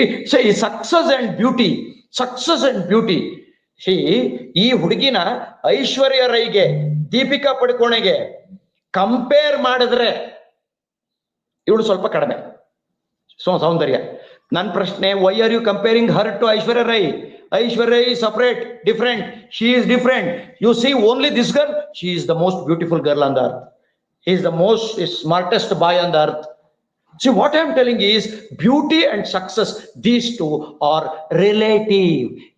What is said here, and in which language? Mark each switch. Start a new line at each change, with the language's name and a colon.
English: Say success and beauty, success and beauty.
Kannada: ಈ ಹುಡುಗಿನ ಐಶ್ವರ್ಯ ರೈಗೆ, Deepika ಪಡುಕೋಣೆಗೆ compare ಮಾಡಿದ್ರೆ ಇವಳು ಸ್ವಲ್ಪ ಕಡಿಮೆ ಸೌಂದರ್ಯ. ನನ್ನ ಪ್ರಶ್ನೆ,
English: Why are you comparing her to Aishwarya Rai? Aishwarya Rai is separate, different. She is different. You see only this girl, she is the most beautiful girl on the earth. He is the most smartest boy on the earth. See, what I am telling is beauty and success, these two are relative.